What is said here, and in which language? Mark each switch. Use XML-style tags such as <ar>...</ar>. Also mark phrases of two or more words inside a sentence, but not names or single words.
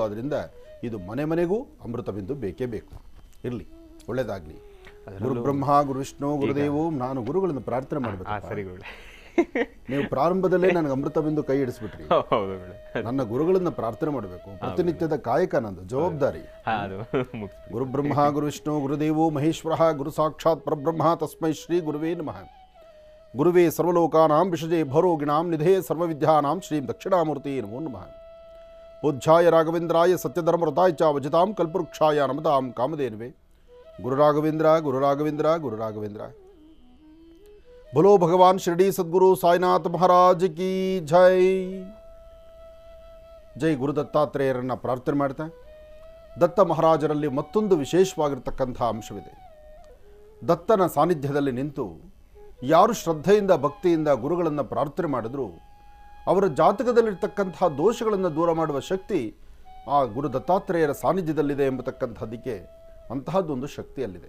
<kn>ಆದ್ದರಿಂದ ಇದು ಮನೆ ಮನೆಗೂ ಅಮೃತ ಬಿಂದು ಬೇಕೇ ಬೇಕು. ಇರಲಿ, ಒಳ್ಳೆಯದಾಗಲಿ.</kn> <sa>ಗುರು ಬ್ರಹ್ಮ ಗುರು ವಿಷ್ಣು ಗುರುದೇವು.</sa> <kn>ನಾನು ಗುರುಗಳನ್ನು ಪ್ರಾರ್ಥನೆ ಮಾಡಬೇಕು. ನೀವು ಪ್ರಾರಂಭದಲ್ಲೇ ನನಗೆ ಅಮೃತ ಬಿಂದು ಕೈ ಹಿಡಿಸ್ಬಿಟ್ರಿ. ನನ್ನ ಗುರುಗಳನ್ನ ಪ್ರಾರ್ಥನೆ ಮಾಡಬೇಕು. ಪ್ರತಿನಿತ್ಯದ ಕಾಯಕ ನಂದು ಜವಾಬ್ದಾರಿ.</kn> <sa>ಗುರು ಬ್ರಹ್ಮ ಗುರು ವಿಷ್ಣು ಗುರುದೇವೋ ಮಹೇಶ್ವರ ಗುರು ಸಾಕ್ಷಾತ್ ಪರಬ್ರಹ್ಮ ತಸ್ಮೈ ಶ್ರೀ ಗುರುವೇ ನಮಃ. ಗುರುವೇ ಸರ್ವಲೋಕಾನಾಂ ವಿಷಜೇ ಭರೋಗಿಣಾಂ ನಿಧೇ ಸರ್ವವಿದ್ಯಾನಾಂ ಶ್ರೀ ದಕ್ಷಿಣಾಮೂರ್ತಿ ನಮೋ ನಮಃ. ಪೂಜ್ಯಾಯ ರಾಘವೇಂದ್ರಾಯ ಸತ್ಯಧರ್ಮರತಾಯ ಚ ಭಜತಾಂ ಕಲ್ಪವೃಕ್ಷಾಯ ನಮತಾಂ ಕಾಮಧೇನುವೆ. ಗುರು ರಾಘವೇಂದ್ರ ಗುರು ರಾಘವೇಂದ್ರ ಗುರು ರಾಘವೇಂದ್ರ.</sa> <hi>बोलो भगवान शिरडी सद्गुरु साईनाथ महाराज की जय.</hi> <kn>ಜೈ ಗುರು ದತ್ತಾತ್ರೇಯರನ್ನು ಪ್ರಾರ್ಥನೆ ಮಾಡ್ತಾ, ದತ್ತ ಮಹಾರಾಜರಲ್ಲಿ ಮತ್ತೊಂದು ವಿಶೇಷವಾಗಿರ್ತಕ್ಕಂಥ ಅಂಶವಿದೆ. ದತ್ತನ ಸಾನ್ನಿಧ್ಯದಲ್ಲಿ ನಿಂತು ಯಾರು ಶ್ರದ್ಧೆಯಿಂದ ಭಕ್ತಿಯಿಂದ ಗುರುಗಳನ್ನು ಪ್ರಾರ್ಥನೆ ಮಾಡಿದ್ರು ಅವರ ಜಾತಕದಲ್ಲಿರ್ತಕ್ಕಂಥ ದೋಷಗಳನ್ನು ದೂರ ಮಾಡುವ ಶಕ್ತಿ ಆ ಗುರು ದತ್ತಾತ್ರೇಯರ ಸಾನ್ನಿಧ್ಯದಲ್ಲಿದೆ ಎಂಬತಕ್ಕಂಥದ್ದಕ್ಕೆ ಅಂತಹದ್ದೊಂದು ಶಕ್ತಿಯಲ್ಲಿದೆ.</kn>